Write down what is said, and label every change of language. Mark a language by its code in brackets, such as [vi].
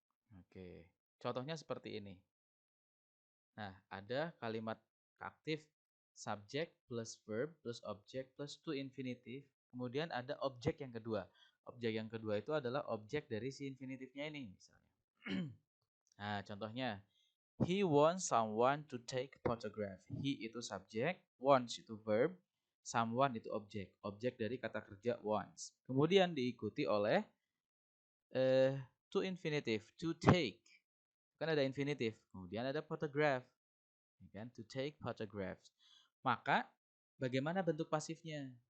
[id] Oke, contohnya seperti ini. Nah, ada kalimat aktif subject plus verb plus object plus to infinitif. Kemudian ada objek yang kedua. Objek yang kedua itu adalah objek dari si infinitifnya ini misalnya. Nah, contohnya [en] he wants someone to take photograph. [id] He itu subjek, wants itu verb, someone itu objek. Objek dari kata kerja wants. Kemudian diikuti oleh to infinitive, to take. Kan ada infinitif. Kemudian ada photograph. Kan? [en] To take photographs. [id] Maka bagaimana bentuk pasifnya?